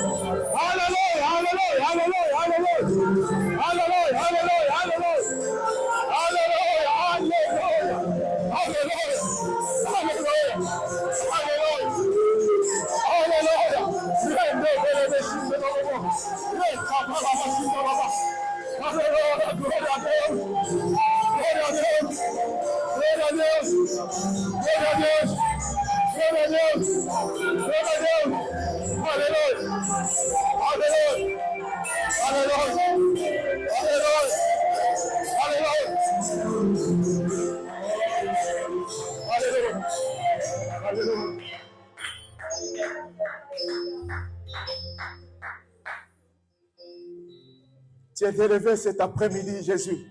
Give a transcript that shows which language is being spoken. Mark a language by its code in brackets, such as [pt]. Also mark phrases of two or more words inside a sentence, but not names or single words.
[fr] Alléluia. Alléluia. Alléluia. Alléluia. Alléluia. Alléluia. Alléluia. Alléluia. Alléluia. Alléluia. Alléluia. Alléluia. [pt] Gloria a Deus. Gloria a Deus. Gloria a Deus. Gloria a Deus. Gloria a Deus. Gloria a Deus. [fr] Alléluia. Alléluia. Alléluia. Alléluia. Alléluia. Alléluia. Tu es élevé cet après-midi, Jésus.